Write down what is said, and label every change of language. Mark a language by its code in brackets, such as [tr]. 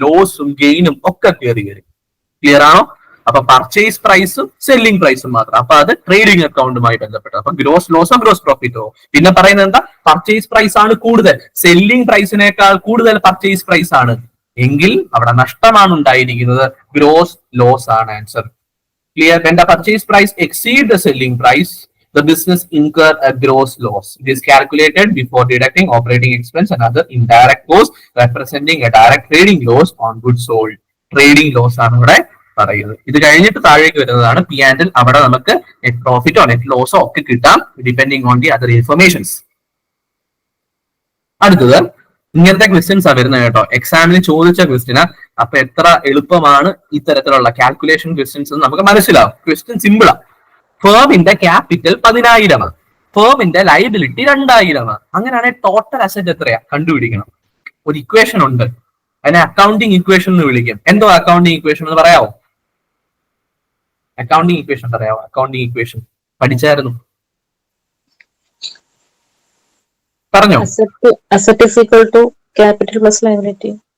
[ml] ലോസും ഗെയിനും ഒക്കെ കയറി വരും. ക്ലിയർ ആണോ? അപ്പൊ പർച്ചേസ് പ്രൈസും സെല്ലിംഗ് പ്രൈസും മാത്രം. അപ്പൊ അത് ട്രേഡിംഗ് അക്കൗണ്ടുമായി ബന്ധപ്പെട്ട്. അപ്പൊ ഗ്രോസ് ലോസോ ഗ്രോസ് പ്രോഫിറ്റോ. പിന്നെ പറയുന്നത് എന്താ? പർച്ചേസ് പ്രൈസ് ആണ് കൂടുതൽ, സെല്ലിംഗ് പ്രൈസിനേക്കാൾ കൂടുതൽ പർച്ചേസ് പ്രൈസ് ആണ് എങ്കിൽ അവിടെ നഷ്ടമാണ് ഉണ്ടായിരിക്കുന്നത്. [en] Gross loss ആണ് answer. Clear? When the purchase price exceeds the selling price, the business incur a gross loss. It is calculated before deducting operating expense and other indirect costs, representing a direct trading loss on goods sold. [ml] Trading loss ആണ് ഇവിടെ പറയുന്നത്. ഇത് കഴിഞ്ഞിട്ട് താഴേക്ക് വരുന്നതാണ് P&L. അവിടെ നമുക്ക് net പ്രോഫിറ്റോ net ലോസോ ഒക്കെ കിട്ടാം, [en] Depending on the other informations. [ml] അടുത്തത് ഇങ്ങനത്തെ ക്വസ്റ്റ്യൻസ് ആ വരുന്നത് കേട്ടോ, എക്സാമിന് ചോദിച്ച ക്വസ്റ്റ്യനാ. അപ്പൊ എത്ര എളുപ്പമാണ് ഇത്തരത്തിലുള്ള കാൽക്കുലേഷൻ ക്വസ്റ്റ്യൻസ് നമുക്ക് മനസ്സിലാവും. ക്വസ്റ്റ്യൻ സിമ്പിളാ. ഫേമിന്റെ capital 10,000, ഫേമിന്റെ liability 2,000. അങ്ങനെയാണെങ്കിൽ ടോട്ടൽ അസറ്റ് എത്രയാ കണ്ടുപിടിക്കണം. ഒരു ഇക്വേഷൻ ഉണ്ട്, അതിനെ അക്കൗണ്ടിങ് ഇക്വേഷൻ എന്ന് വിളിക്കും. എന്തോ അക്കൗണ്ടിങ് ഇക്വേഷൻ എന്ന് പറയാവോ? അക്കൗണ്ടിങ് ഇക്വേഷൻ പറയാവോ? അക്കൗണ്ടിങ് ഇക്വേഷൻ പഠിച്ചായിരുന്നു, പറഞ്ഞോ. [en] Asset is equal to capital plus liability.